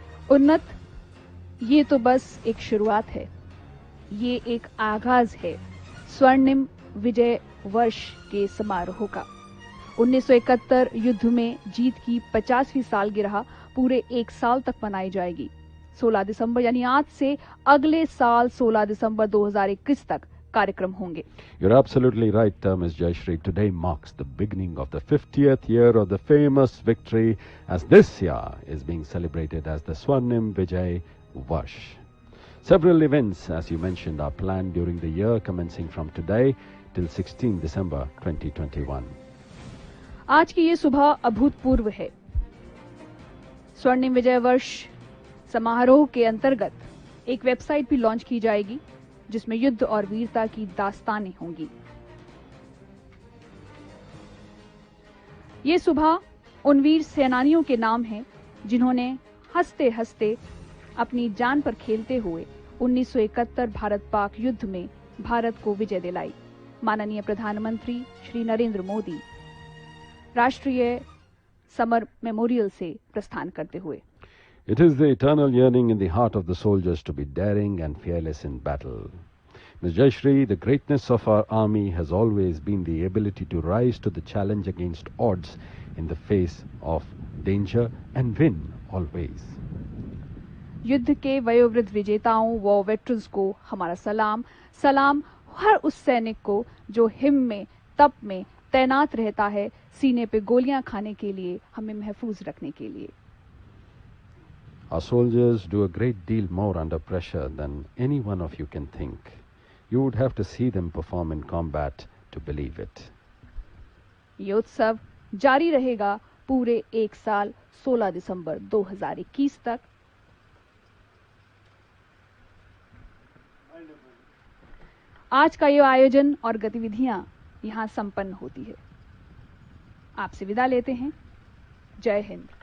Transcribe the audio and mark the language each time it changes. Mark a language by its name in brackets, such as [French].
[Hindi] उन्नत, ये तो बस एक शुरुआत है, ये एक आगाज है स्वर्णिम विजय वर्ष के समारोह का। 1971 युद्ध में जीत की 50वीं सालगिरह पूरे एक साल तक मनाई जाएगी। 16 दिसंबर यानी आज से अगले साल 16 दिसंबर 2021 तक कार्यक्रम होंगे। [English] You're absolutely right, Ms. Jayashree. Today marks the beginning of the 50th year of the famous victory, as this year is being celebrated as the Swarnim Vijay Varsh. Several events, as you mentioned, are planned during the year, commencing from today till 16 December 2021. [Hindi] आज की ये सुबह अभूतपूर्व है। स्वर्णिम विजय वर्ष समारोह के अंतर्गत एक वेबसाइट भी लॉन्च की जाएगी, जिसमें युद्ध और वीरता की दास्तानें होंगी। ये सुबह उन वीर सेनानियों के नाम हैं जिन्होंने हंसते हंसते अपनी जान पर खेलते हुए 1971 भारत पाक युद्ध में भारत को विजय दिलाई। माननीय प्रधानमंत्री श्री नरेंद्र मोदी राष्ट्रीय समर मेमोरियल से प्रस्थान करते हुए। [English] It is the eternal yearning in the heart of the soldiers to be daring and fearless in battle. Ms. Jayashree, the greatness of our army has always been the ability to rise to the challenge against odds in the face of danger and win always. [Hindi] युद्ध के वयोवृद्ध विजेताओं व veterans को हमारा सलाम। सलाम हर उस सैनिक को जो हिम में तप में तैनात रहता है, सीने पे गोलियां खाने के लिए, हमें महफूज रखने के लिए। [English] Our soldiers do a great deal more under pressure than any one of you can think. You would have to see them perform in combat to believe it. [Hindi] ये उत्सव जारी रहेगा पूरे एक साल 16 दिसंबर 2021 तक। आज का ये आयोजन और गतिविधियां यहां संपन्न होती है। आपसे विदा लेते हैं। जय हिंद।